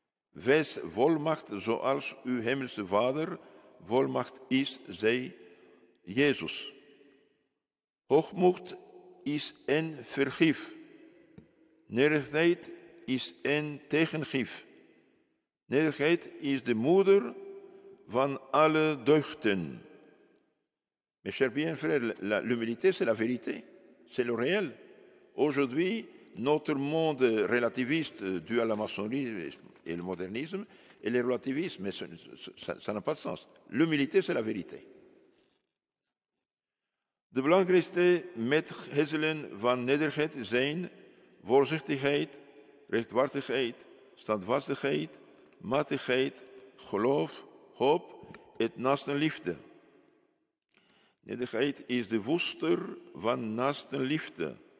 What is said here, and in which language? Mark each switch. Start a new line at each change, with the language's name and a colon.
Dutch: Wees volmacht zoals uw hemelse Vader volmacht is, zei Jezus. Hoogmoed is een vergif. Nederigheid is een tegengif. Nederigheid is de moeder van alle deugden.
French: Mes chers bien frères, l'humilité, c'est la vérité, c'est le réel. Aujourd'hui, notre monde relativiste dû à la maçonnerie et le modernisme, et le relativisme, mais ça n'a pas de sens. L'humilité, c'est la vérité.
Dutch: De belangrijkste metgezellen van nederigheid zijn voorzichtigheid, rechtvaardigheid, standvastigheid, matigheid geloof, hoop en naastenliefde. Nederigheid is de woester van naastenliefde.